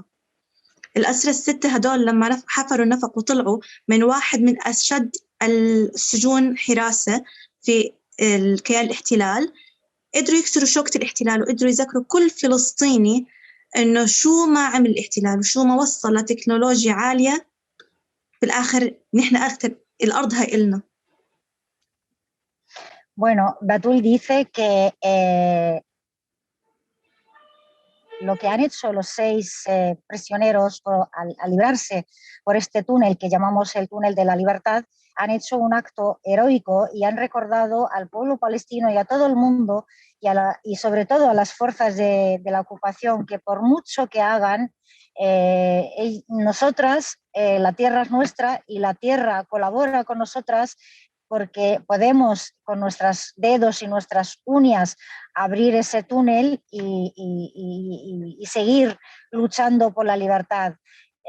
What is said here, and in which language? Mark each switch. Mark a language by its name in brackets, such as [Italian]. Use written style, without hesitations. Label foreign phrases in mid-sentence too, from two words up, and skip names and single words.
[Arabic] الأسرى الستة هدول لما حفروا النفق وطلعوا من واحد من أشد السجون حراسة في الكيان الاحتلال، قدروا يكسروا شوكة الاحتلال وقدروا يذكروا كل فلسطيني إنه شو ما عمل الاحتلال وشو ما وصل لتكنولوجيا عالية، بالآخر نحن أكتر الأرض هاي إلنا. [Spanish] Bueno, Batul dice que lo que han hecho los 6 prisioneros al librarse por este túnel que llamamos el túnel de la libertad, han hecho un acto heroico y han recordado al pueblo palestino y a todo el mundo y sobre todo a las fuerzas de la ocupación que por mucho que hagan, nosotras, la tierra es nuestra y la tierra colabora con nosotras, porque podemos con nuestros dedos y nuestras uñas abrir ese túnel y seguir luchando por la libertad.